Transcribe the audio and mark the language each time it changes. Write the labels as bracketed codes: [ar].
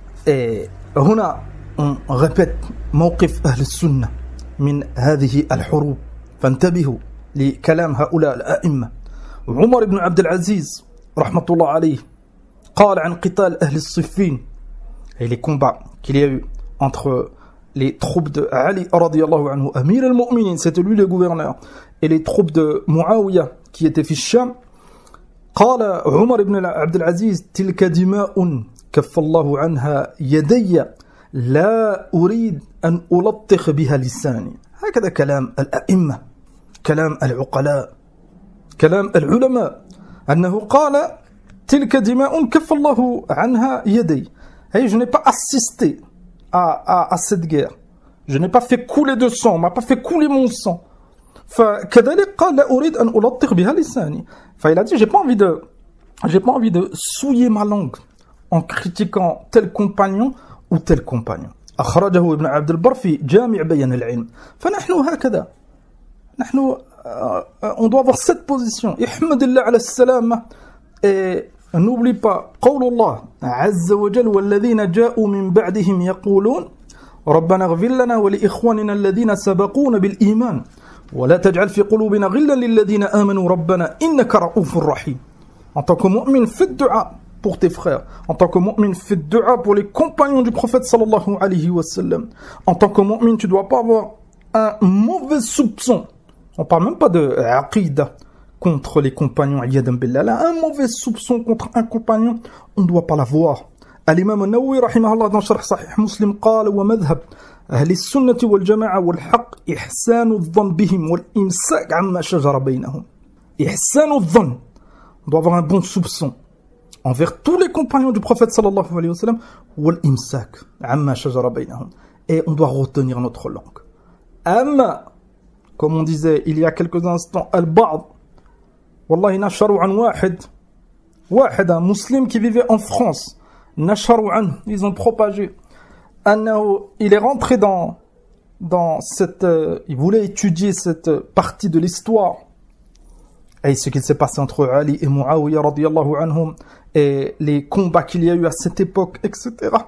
[fr] Et [ar] هنا [fr] on répète [ar] موقف أهل السنة من هذه الحروب فانتبهوا لكلام هؤلاء الأئمة. عمر بن عبد العزيز رحمة الله عليه قال عن قتال أهل الصفين [fr] et les combats qu'il y a eu entre les troupes de Ali radiyallahu anhu Amir al-Mu'minin, c'était lui le gouverneur, et les troupes de Muawiyah qui étaient [ar] في الشام. قال عمر بن عبد العزيز تلك دماء كف الله عنها يدي لا أريد أن ألطخ بها لساني. هكذا كلام الأئمة، كلام العقلاء، كلام العلماء، أنه قال تلك دماء كف الله عنها يدي. [fr] Hey, je n'ai pas assisté à cette guerre, je n'ai pas fait couler de sang, on m'a pas fait couler mon sang. [ar] فكذلك قال لا أريد أن ألطخ بها لساني. [fr] Il a dit j'ai pas envie de souiller ma langue en critiquant tel compagnon ou tel compagnon. [ar] أخرجه ابن عبد البر في جامع بيان العلم. فنحن هكذا، نحن [fr] on doit avoir cette position. [ar] احمد الله على السلامة. [fr] Et n'oublie pas [ar] قول الله عز وجل والذين جاءوا من بعدهم يقولون ربنا اغفر لنا ولإخواننا الذين سبقونا بالإيمان ولا تجعل في قلوبنا غلا للذين آمنوا ربنا إنك رؤوف رحيم. [fr] En tant que mu'min, fais dua pour tes frères. En tant que mu'min, fais dua pour les compagnons du prophète sallallahu alayhi wa sallam. En tant que mu'min, tu dois pas avoir un mauvais soupçon. On parle même pas de aqidah contre les compagnons, iyadan billah. Là, un mauvais soupçon contre un compagnon, on ne doit pas l'avoir. [ar] الإمام النووي رحمه الله [fr] dans [ar] شرح صحيح مسلم قال ومذهب أهل السنة والجماعة والحق إحسان الظن بهم والإمساك عما شجر بينهم. إحسان الظن, [fr] on doit avoir un bon soupçon envers tous les compagnons du prophète sallallahu alayhi wa sallam, [ar] والإمساك عما شجر بينهم, [fr] et on doit retenir notre langue. [ar] أما, [fr] comme on disait il y a quelques instants, al-ba'd, [ar] wallahi nasharu an wahid, [fr] un musulman qui vivait en France, [ar] nasharu an, [fr] ils ont propagé, il est rentré dans cette, il voulait étudier cette partie de l'histoire, et ce qui s'est passé entre Ali et Muawiyah radiyallahu anhum, et les combats qu'il y a eu à cette époque, etc.